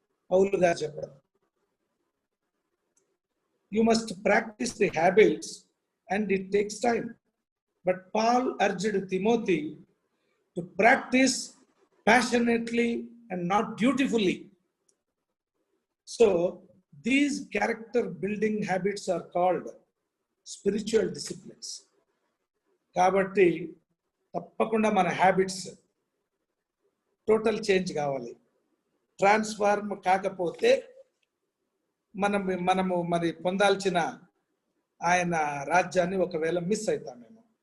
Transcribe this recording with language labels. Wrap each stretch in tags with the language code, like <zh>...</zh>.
<te>పౌలు గారు చెప్పడం,</te> <en>You must practice the habits and it takes time. But Paul urged Timothy to practice passionately and not dutifully. So these character building habits are called spiritual disciplines.</en> <te>కాబట్టి తప్పకుండా మన habits total change కావాలి. Transform కాకపోతే మనము మరి పొందాల్సిన ఆయన రాజ్యాన్ని ఒకవేళ మిస్ అవుతామేమో.</te>